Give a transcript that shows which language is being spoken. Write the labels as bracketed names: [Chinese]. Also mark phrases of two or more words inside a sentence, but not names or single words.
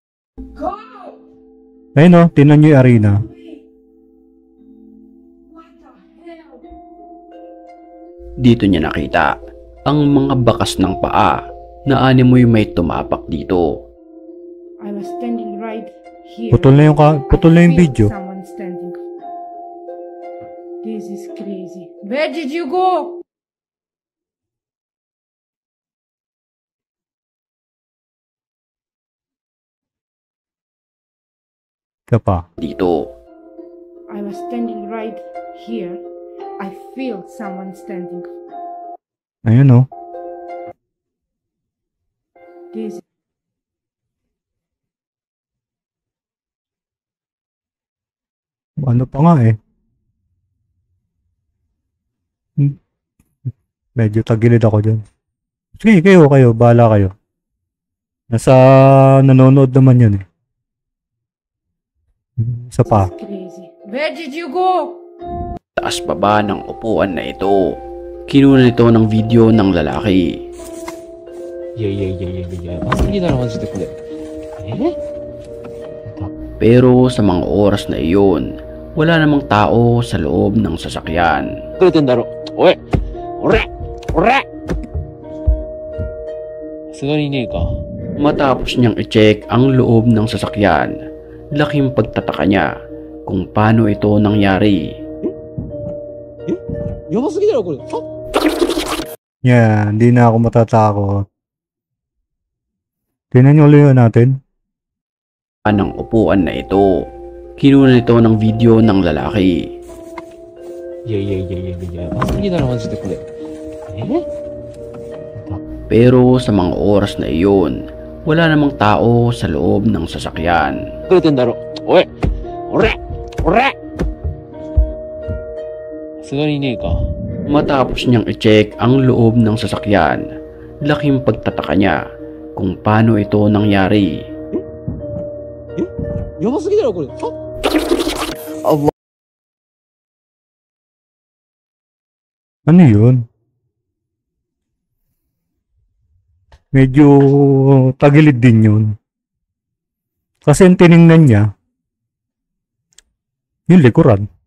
[English] Go. [Filipino] Ayun o, tinan nyo yung arena. [English] What the [Filipino] Dito niya nakita ang mga bakas ng paa na animoy may tumapak dito. [English] I was standing right here. [Filipino] Putol na yung [English] I feel [Filipino] video. [English] someone standing. This is crazy. Where did you go? [Filipino] Ka pa. Dito. [English] I was standing right here. I feel someone standing. [Filipino] Ayun oh. [English] This [Filipino] Ano pa nga eh. Medyo tagilid ako dyan. Sige, kayo, bahala kayo. Nasa nanonood naman yun eh. Isa pa. [English] is crazy. Where did you go? [Filipino] Taas baba ng upuan na ito. Kinuna nito ng video ng lalaki. [Japanese] いやいやいやいやいや、やばすぎだろマジでこれ。 [Filipino] Pero sa mga oras na iyon, wala namang tao sa loob ng sasakyan. [Japanese] くれてんだろ。おい、おら、おら。さすがにねえか。 [Filipino] Matapos niyang i-check ang loob ng sasakyan, laking pagtataka niya kung paano ito nangyari. [Japanese] やばすぎだろこれ。は？ [Filipino] Yan, hindi na ako matatakot. Tingnan nyo ulit natin. Anong upuan na ito? Kinuna nito ng video ng lalaki. [Japanese] いやいやいやいやいや、やばすぎだろマジでこれ。 [Filipino] Pero sa mga oras na iyon, wala namang tao sa loob ng sasakyan. [Japanese] くれてんだろ。おい、おら、おら。さすがにねえか。 [Filipino] Matapos niyang i-check ang loob ng sasakyan, laking pagtataka niya kung paano ito nangyari. [Japanese] やばすぎだろこれ。は？ [Filipino] Ano yun? Medyo tagilid din yun. Kasi ang tiningnan niya, yung likuran.